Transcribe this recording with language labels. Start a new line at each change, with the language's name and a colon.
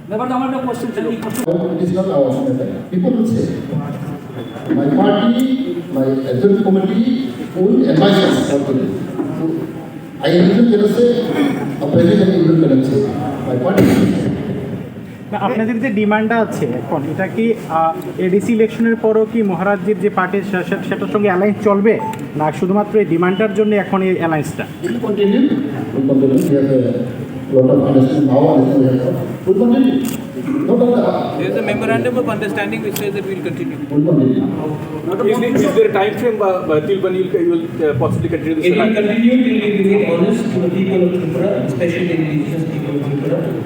English: It is not our matter. People will say, my party, my executive committee will advise us what to do. So I cannot say, a president cannot say, my party will say.
Bangla: না, আপনাদের যে ডিমান্ডটা আছে এখন, এটা কি ADC ইলেকশনের পরও কি মহারাজজির যে পার্টি সেটার সঙ্গে অ্যালায়েন্স চলবে, না শুধুমাত্র এই ডিমান্ডটার জন্য এখন এই অ্যালায়েন্সটা?
English: It will continue. We have a lot of understanding now, and we will continue. No doubt. There is a memorandum of understanding which says that we will continue. We'll continue. Is there a time frame till when you will possibly continue this? It will continue till we remain honest to the people of Tripura, especially the indigenous people of Tripura.